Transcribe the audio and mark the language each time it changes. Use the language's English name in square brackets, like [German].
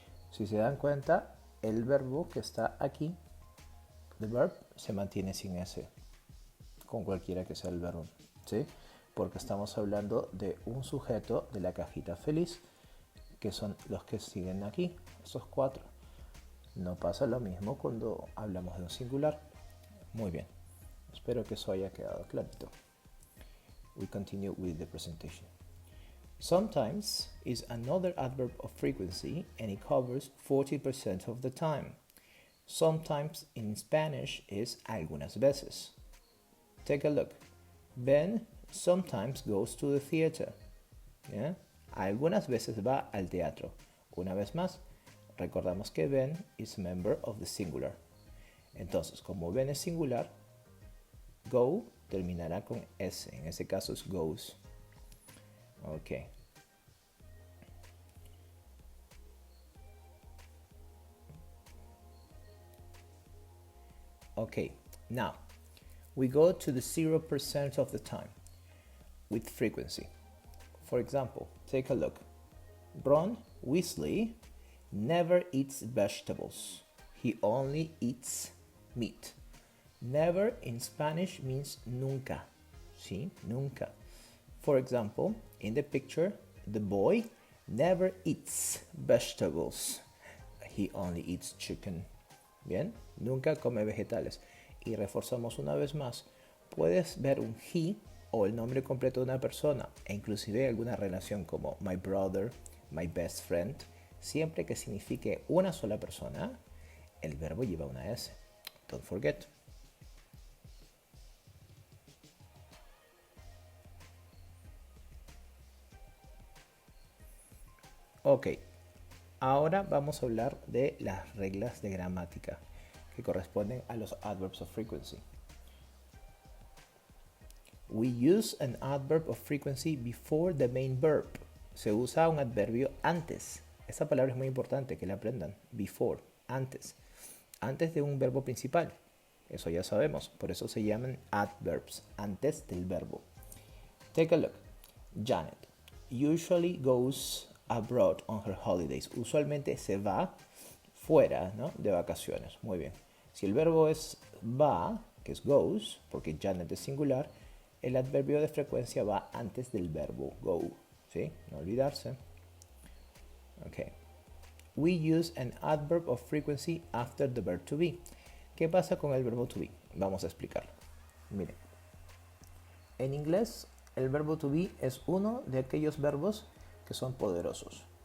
[Spanish] Si se dan cuenta, el verbo que está aquí, the verb, se mantiene sin S, con cualquiera que sea el verbo, ¿sí? Porque estamos hablando de un sujeto de la cajita feliz, que son los que siguen aquí, esos 4. No pasa lo mismo cuando hablamos de un singular. Muy bien, espero que eso haya quedado clarito. [English] We continue with the presentation. Sometimes is another adverb of frequency and it covers 40% of the time. Sometimes in Spanish is [Spanish] algunas veces. [English] Take a look. Ben sometimes goes to the theater. [Spanish] ¿Ya? Algunas veces va al teatro. Una vez más, recordamos que [English] Ben is a member of the singular. [Spanish] Entonces, como Ben es singular, go terminará con S. En ese caso es goes. Ok. [English] Okay, now we go to the 0% of the time with frequency. For example, take a look. Ron Weasley never eats vegetables. He only eats meat. Never in Spanish means nunca. [Spanish] ¿Sí? Nunca. [English] For example, in the picture, the boy never eats vegetables. He only eats chicken. [Spanish] Bien, nunca come vegetales. Y reforzamos una vez más. Puedes ver un he o el nombre completo de una persona e inclusive alguna relación como [English] my brother, my best friend. [Spanish] Siempre que signifique una sola persona, el verbo lleva una S. [English] Don't forget. [Spanish] Ok, ahora vamos a hablar de las reglas de gramática que corresponden a los adverbs of frequency. [English] We use an adverb of frequency before the main verb. [Spanish] Se usa un adverbio antes. Esa palabra es muy importante que la aprendan. Before, antes. Antes de un verbo principal. Eso ya sabemos. Por eso se llaman adverbs. Antes del verbo. [English] Take a look. Janet usually goes abroad on her holidays. [Spanish] Usualmente se va fuera, ¿no? De vacaciones. Muy bien. Si el verbo es va, que es goes, porque Janet es singular, el adverbio de frecuencia va antes del verbo go. ¿Sí? No olvidarse. Ok. [English] We use an adverb of frequency after the verb to be. [Spanish] ¿Qué pasa con el verbo to be? Vamos a explicarlo. Miren. En inglés, el verbo to be es uno de aquellos verbos que son poderosos.